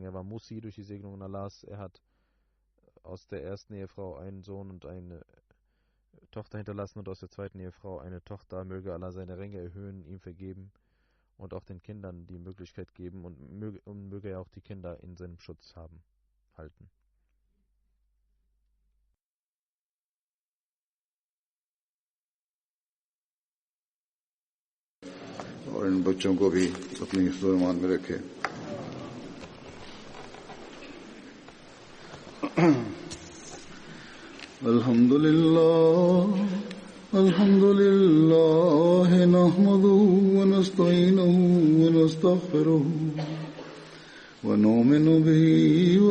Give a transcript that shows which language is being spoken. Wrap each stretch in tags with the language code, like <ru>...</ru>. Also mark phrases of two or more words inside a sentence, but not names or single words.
<de>Er war Musi durch die Segnungen Allahs. Er hat aus der ersten Ehefrau einen Sohn und eine Tochter hinterlassen und aus der zweiten Ehefrau eine Tochter. Möge Allah seine Ränge erhöhen, ihm vergeben und auch den Kindern die Möglichkeit geben und möge er auch die Kinder in seinem Schutz halten.</de> <hi>और इन बच्चों को भी अपनी हिफ्ज़ व ईमान में रखे।</hi> <ar>الحمد لله نحمده ونستعينه ونستغفره ونؤمن به و</ar>